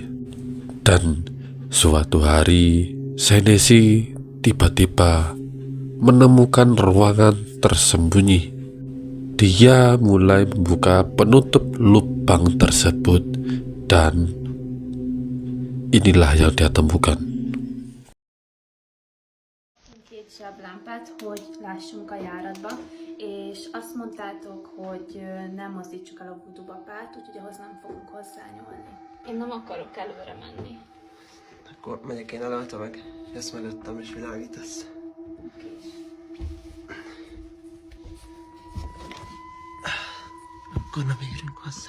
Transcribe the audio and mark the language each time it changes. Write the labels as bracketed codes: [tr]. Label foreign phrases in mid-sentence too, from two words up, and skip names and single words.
[id] Dan suatu hari, Senesi tiba-tiba menemukan ruangan tersembunyi. Dia mulai membuka penutup lubang tersebut dan inilah yang dia temukan. [fr] Déjà blanc, pas trop. [hu] hogy lássunk a járatba, és azt mondtátok, hogy nem mozdítsuk el a Voodoo Babát, úgyhogy ahhoz nem fogunk hozzányúlni. Én nem akarok előre menni. Akkor megyek én előtte meg, jössz mögöttem és világítasz. Akkor nem érünk hozzá.